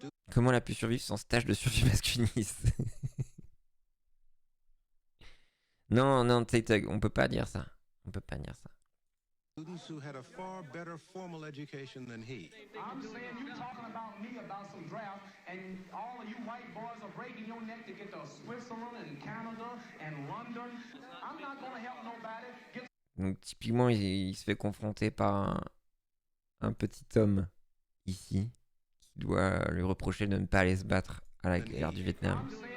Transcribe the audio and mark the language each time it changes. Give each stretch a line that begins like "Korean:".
French: Comment elle a pu survivre sans stage de survie masculiniste? Non, non, on peut pas dire ça. On peut pas dire ça.
English: Students who had a far better formal education than he. I'm saying you talking about me about some draft, and all of you white boys are breaking your neck to get to Switzerland and Canada and London. I'm not gonna help nobody.
French: Donc typiquement, il se fait confronter par un petit homme ici qui doit lui reprocher de ne pas aller se battre à la guerre du Vietnam.